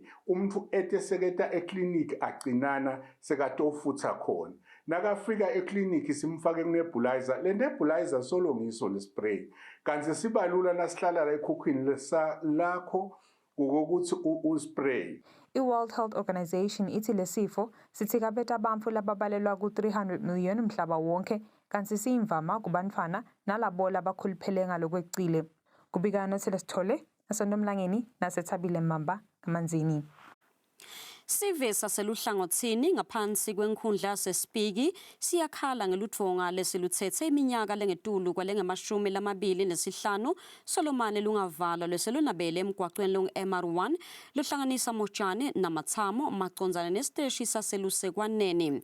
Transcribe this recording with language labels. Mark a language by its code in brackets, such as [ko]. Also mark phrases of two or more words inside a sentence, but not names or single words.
[ss] Umuntu eteseketa eklinikhi agcinana sekatofutha khona. Nakafika eklinikhi simfake kunebulizer, le nebulizer solo ngiso le-spray. Kanti sibalula nasihlala la ekhukhwini lakho ukuthi uspray. I-World Health Organization ithi lesifo sithikabeta abantu lababalelwa ku-300 million mhlaba wonke kanti siyimvama kubantwana nalabo labakhuluphele ngalokweqile. Kubikana Selesithole naseNomlangeni naseThabile Mamba kaManzini. Sive saseluhlangothini ngaphansi kwenkhundla sesipiki siyakhala ngeludvonga lesiluthethe iminyaka lengetulu kwalenge-25 Solomane lungavala lweselunabele emgwaqweni longu-MR1 lohlanganisa Motshane naMathamo macondzana nesiteshi saselusekwaneni.